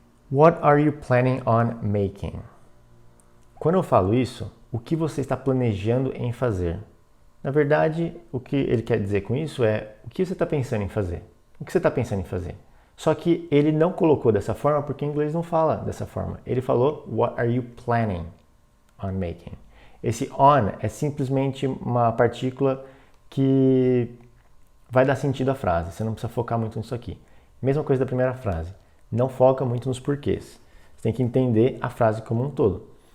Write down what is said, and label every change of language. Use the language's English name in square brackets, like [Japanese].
[English] What are you planning on making? [Portuguese] Quando eu falo isso, o que você está planejando em fazer? Na verdade, o que ele quer dizer com isso é o que você está pensando em fazer. O que você está pensando em fazer? Só que ele não colocou dessa forma porque em inglês não fala dessa forma. Ele falou, [English] what are you planning on making? [Portuguese] Esse on é simplesmente uma partícula que vai dar sentido à frase. Você não precisa focar muito nisso aqui. Mesma coisa da primeira frase. Não foca muito nos porquês. Você tem que entender a frase como um todo.